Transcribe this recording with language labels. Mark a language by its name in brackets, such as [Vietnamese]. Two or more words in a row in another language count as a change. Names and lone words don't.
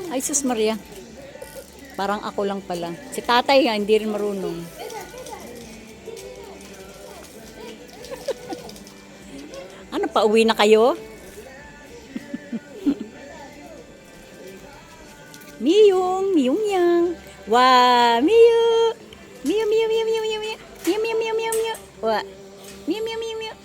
[Filipino] Ay, sus Maria. Parang ako lang pala. Si tatay nga, hindi rin marunong. Ano, pauwi na kayo? Miyong, miyong yang. Wah, miyu. Miyu, miyu, miyu, miyu, miyu, miyu. Miyu, miyu, miyu, miyu, miyu. Wah. Miyu, miyu, miyu, miyu.